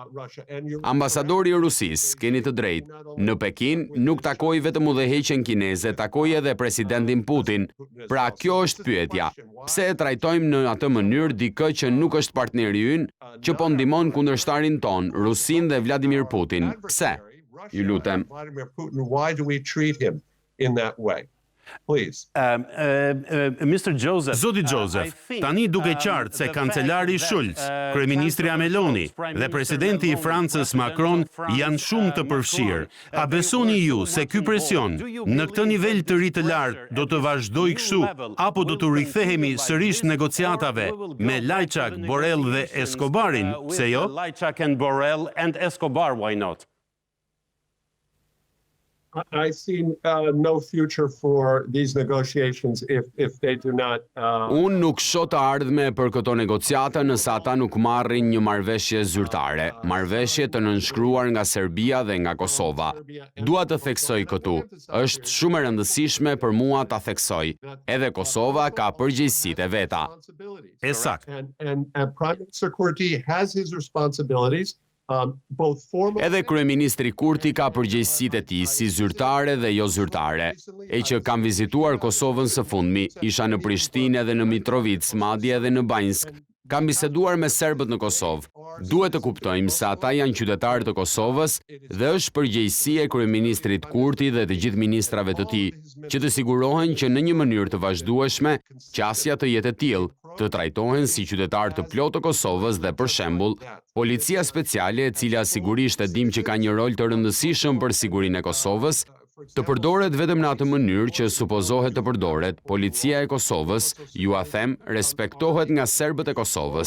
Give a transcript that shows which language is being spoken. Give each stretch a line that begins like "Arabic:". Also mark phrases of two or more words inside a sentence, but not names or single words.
Albanian: Ambasadori i Rusisë, keni të drejtë, në Pekin nuk takoi vetëm udhëheqjen kineze, takoi edhe presidentin Putin. Pra kjo është pyetja. Pse e trajtojmë në atë mënyrë dikë që nuk është partneri ynë, që po ndihmon kundërshtarin ton, Rusin dhe Vladimir Putin? Pse? Ju lutem.
English: Why do we treat him in that way? Please. Mr. Joseph,
Albanian: Zoti Joseph, tani duke qartë se kancelari Schulz, kryeministri Meloni dhe presidenti i Francës Macron janë shumë të përfshirë. A besoni ju se ky presion në këtë nivel të ri të lartë do të vazhdojë kështu apo do të rikthehemi sërish negociatave me Lajçak, Borrell dhe Escobarin? Pse jo?
English: Lajçak and Borrell and Escobar, why not? I see no future for these negotiations if they do not.
Albanian: Unë nuk shoh të ardhme për këto negociata nëse ata nuk marrin një marrëveshje zyrtare, marrëveshje të nënshkruar nga Serbia dhe nga Kosova. Dua të theksoj këtu. Është shumë e rëndësishme për mua ta theksoj. Edhe Kosova ka përgjegjësitë e veta. Sakt.
English: And Prime Minister Kurti has his responsibilities.
Albanian: Edhe kryeministri Kurti ka përgjegjësitë e tij si zyrtare dhe jo zyrtare. E që kam vizituar Kosovën së fundmi, isha në Prishtinë dhe në Mitrovic, madje edhe në Banjsk. Kam biseduar me serbët në Kosovë. Duhet të kuptojmë se ata janë qytetarë të Kosovës dhe është përgjegjësia e kryeministrit Kurti dhe të gjithë ministrave të tij që të sigurohen që në një mënyrë të vazhdueshme qasja të jetë e tillë, të trajtohen si qytetarë të plotë të Kosovës dhe për shembull, policia speciale, e cila sigurisht e dim që ka një rol të rëndësishëm për sigurinë e Kosovës, Të përdoret vetëm në atë mënyrë që supozohet të përdoret, policia e Kosovës, ju a them, respektohet nga serbët e Kosovës.